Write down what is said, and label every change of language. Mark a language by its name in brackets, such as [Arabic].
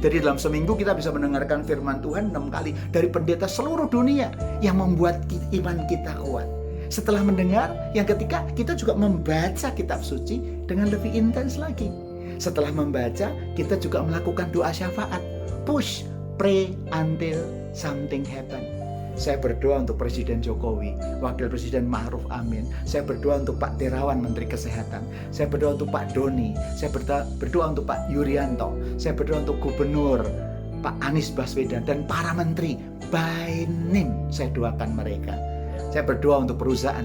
[Indonesian] Jadi dalam seminggu kita bisa mendengarkan firman Tuhan 6 kali dari pendeta seluruh dunia yang membuat iman kita kuat. Setelah mendengar, yang ketiga, kita juga membaca kitab suci dengan lebih intens lagi. Setelah membaca, kita juga melakukan doa syafaat. [English] Push, pray until something happen. [Indonesian] Saya berdoa untuk Presiden Jokowi, Wakil Presiden Ma'ruf Amin. Saya berdoa untuk Pak Terawan, Menteri Kesehatan. Saya berdoa untuk Pak Doni. Saya berdoa untuk Pak Yuryanto. Saya berdoa untuk Gubernur Pak Anies Baswedan dan para menteri. By name saya doakan mereka. Saya berdoa untuk perusahaan.